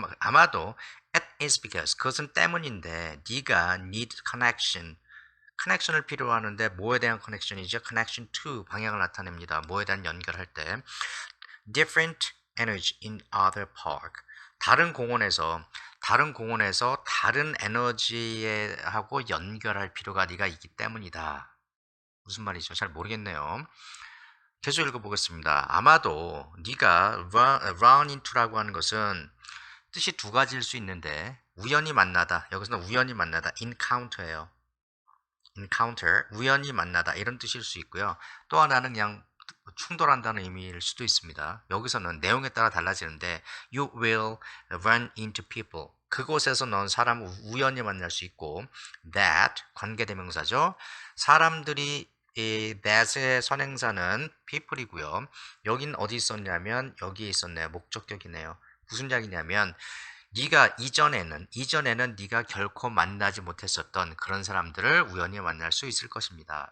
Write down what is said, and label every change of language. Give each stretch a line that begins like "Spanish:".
Korean: 아마도
English: it is because
Korean: 그것은 때문인데 네가
English: need connection
Korean: 을 필요로 하는데 뭐에 대한 connection이죠?
English: connection to
Korean: 방향을 나타냅니다. 뭐에 대한 연결할 때
English: different energy in other park.
Korean: 다른 공원에서 다른 에너지하고 연결할 필요가 네가 있기 때문이다. 무슨 말이죠? 잘 모르겠네요. 계속 읽어보겠습니다. 아마도 네가 run into라고 하는 것은 뜻이 두 가지일 수 있는데 우연히 만나다. 여기서는 우연히 만나다. encounter예요. encounter, 우연히 만나다 이런 뜻일 수 있고요. 또 하나는 그냥 충돌한다는 의미일 수도 있습니다. 여기서는 내용에 따라 달라지는데
English: you will run into people.
Korean: 그곳에서 넌 사람을 우연히 만날 수 있고 that 관계대명사죠. 사람들이 이 that의 선행사는 people이고요. 여긴 어디 있었냐면 여기에 있었네요. 목적격이네요. 무슨 이야기냐면 네가 이전에는 네가 결코 만나지 못했었던 그런 사람들을 우연히 만날 수 있을 것입니다.